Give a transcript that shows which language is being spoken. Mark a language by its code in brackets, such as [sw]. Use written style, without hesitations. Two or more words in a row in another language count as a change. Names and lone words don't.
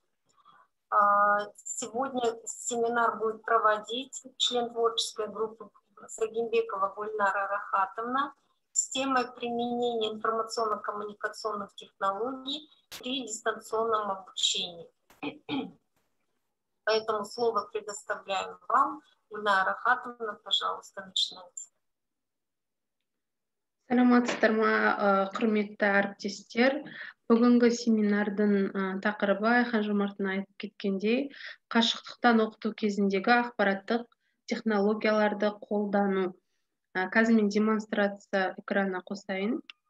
[ru] Сегодня семинар будет проводить член творческой группы Сагимбекова Гульнара Рахатовна с темой применения информационно-коммуникационных технологий при дистанционном обучении. Поэтому слово предоставляем вам. Гульнара Рахатовна, пожалуйста, начинайте. [kk] Саламатсыздар ма, құрметті әріптестер. Бүгінгі семинардың тақырыбы Айхан Жомарттың айтып кеткендей, қашықтықтан оқыту кезіндегі ақпараттық технологияларды қолдану. Қазір мен демонстрация экранына қосайын.